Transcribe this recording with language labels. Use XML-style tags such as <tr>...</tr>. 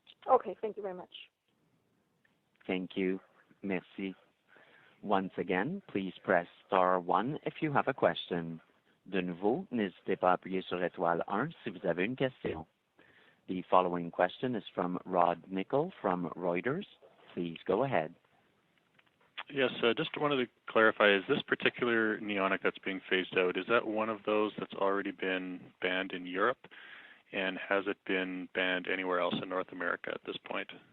<en>Okay, thank you very much. Thank you.</en> <fr>Merci.</fr> <en>Once again, please press star 1 if you have a question.</en> <fr>De nouveau, n'hésitez pas à appuyer sur étoile 1 si vous avez une question.</fr> <en>The following question is from Rod Nickel from Reuters. Please go ahead. Yes, just wanted to clarify, is this particular neonic that's being phased out, is that one of those that's already been banned in Europe? And has it been banned anywhere else in North America at this point?</en>